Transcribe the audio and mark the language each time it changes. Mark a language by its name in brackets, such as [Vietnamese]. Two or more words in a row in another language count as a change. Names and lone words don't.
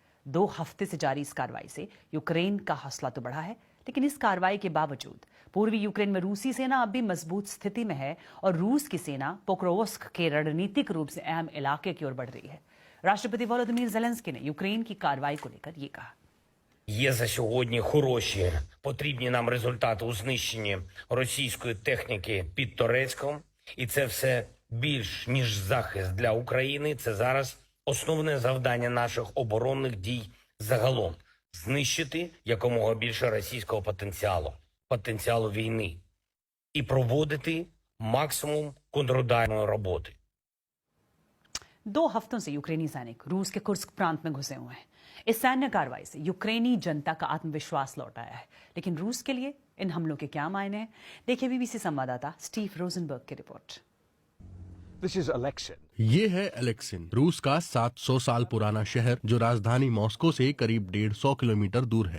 [Hindi] 2 हफ्ते से जारी इस कार्रवाई से यूक्रेन का हौसला तो बढ़ा है, लेकिन इस कार्रवाई के बावजूद पूर्वी यूक्रेन में रूसी सेना अब भी मजबूत स्थिति में है और रूस की सेना पोक्रोवस्क के रणनीतिक रूप से अहम इलाके की ओर बढ़ रही है। राष्ट्रपति वोलोदिमीर ज़ेलेंस्की ने यूक्रेन की कार्रवाई को लेकर ये कहा। [Ukrainian] Є за сьогодні хороші, потрібні нам результати у знищенні російської техніки під Торецьком. І це все більш ніж захист для України. Це зараз основне завдання наших оборонних дій загалом. Знищити якомога більше російського потенціалу війни. І проводити максимум контрударної роботи. [Hindi] 2 हफ्तों से यूक्रेनी सैनिक रूस के कुर्स्क प्रांत में घुसे हुए हैं। इस सैन्य कार्रवाई से यूक्रेनी जनता का आत्मविश्वास लौट आया है, लेकिन रूस के लिए इन हमलों के क्या मायने हैं? देखिए बीबीसी संवाददाता स्टीव रोजनबर्ग की रिपोर्ट। ये है एलेक्सिन, रूस का 700 साल पुराना शहर जो राजधानी मॉस्को से करीब 150 किलोमीटर दूर है।